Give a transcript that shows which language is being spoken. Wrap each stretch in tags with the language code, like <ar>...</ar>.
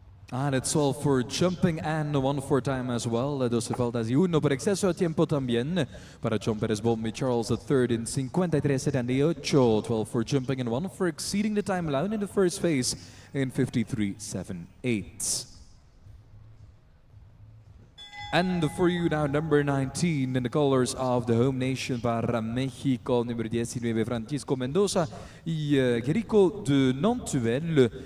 <en>And it's all for jumping and one for time as well.</en> <es>12 faltas y uno por exceso de tiempo también para John Perez Bombi Charles III in 53.78.</es> <en>12 for jumping and one for exceeding the time allowed in the first phase in 53.78. And for you now, number 19 in the colors of the home nation</en> <es>para México, número 19</es> <en>Francisco Mendoza y Jericho de Nantuel.</en>